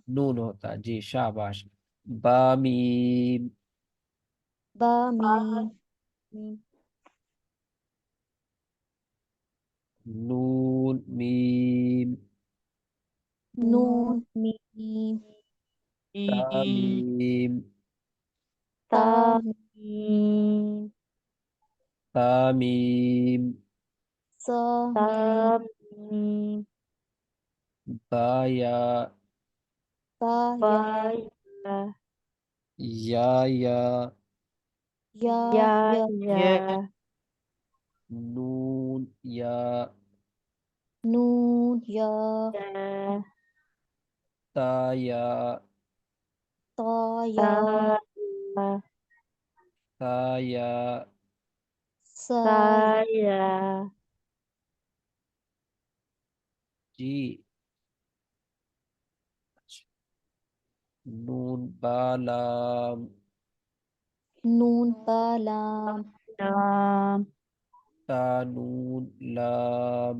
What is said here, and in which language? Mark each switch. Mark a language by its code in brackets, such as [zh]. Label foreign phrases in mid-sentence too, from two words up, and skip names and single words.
[hi] नून होता. जी शाबाश. बा मीम. बा मीम मीम नून मीम. नून नून मीम ता मीम मीम. ता ता मीम मीम ता मीम. सा ता मीम मीम बा या. ता बा या या या. या या या या नून या. नून या या ता या. ता ता या या ता या. सा ता या या जी. नून बा लाम. नून बा लाम लाम ता नून लाम.